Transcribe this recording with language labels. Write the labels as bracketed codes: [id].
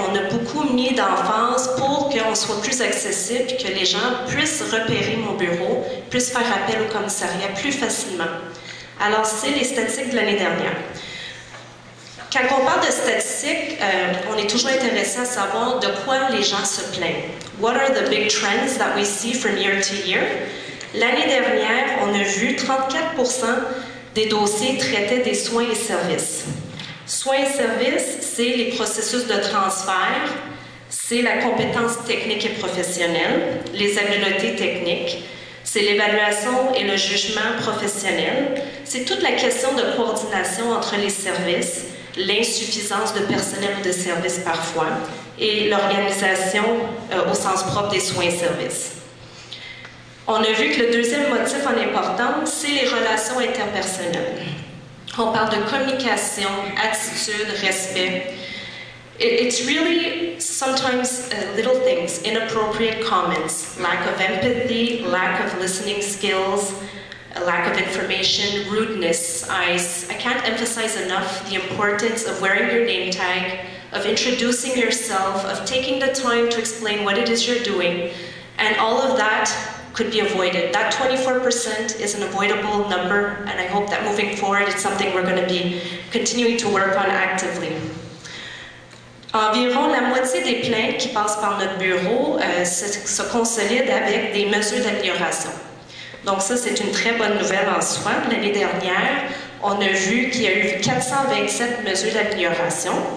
[fr] On a beaucoup mis d'emphase pour qu'on soit plus accessible et que les gens puissent repérer mon bureau, puissent faire appel au commissariat plus facilement. Alors, c'est les statistiques de l'année dernière. Quand on parle de statistiques, on est toujours intéressé à savoir de quoi les gens se plaignent. [en] What are the big trends that we see from year to year? [fr] L'année dernière, on a vu 34% des dossiers traitaient des soins et services. Soins et services, c'est les processus de transfert, c'est la compétence technique et professionnelle, les habiletés techniques, c'est l'évaluation et le jugement professionnel, c'est toute la question de coordination entre les services, l'insuffisance de personnel ou de services parfois, et l'organisation au sens propre des soins et services. On a vu que le deuxième motif en importance, c'est les relations interpersonnelles. On parle de communication, attitude, respect. [en] It's really sometimes little things, inappropriate comments, lack of empathy, lack of listening skills, a lack of information, rudeness. I can't emphasize enough the importance of wearing your name tag, of introducing yourself, of taking the time to explain what it is you're doing, and all of that could be avoided. That 24% is an avoidable number, and I hope that moving forward, it's something we're going to be continuing to work on actively. [fr] Environ la moitié des plaintes qui passent par notre bureau se consolident avec des mesures d'amélioration. Donc ça, c'est une très bonne nouvelle en soi. L'année dernière, on a vu qu'il y a eu 427 mesures d'amélioration.